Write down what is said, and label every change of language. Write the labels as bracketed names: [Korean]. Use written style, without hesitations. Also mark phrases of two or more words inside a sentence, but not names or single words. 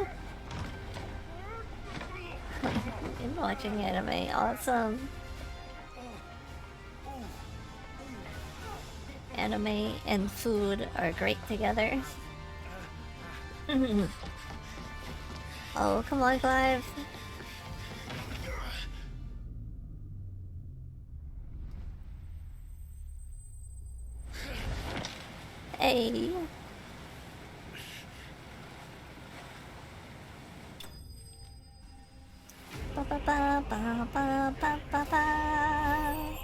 [English] In watching anime, awesome. Anime and food are great together. Oh, come on, Clive. Hey. Ba ba ba ba ba ba ba ba.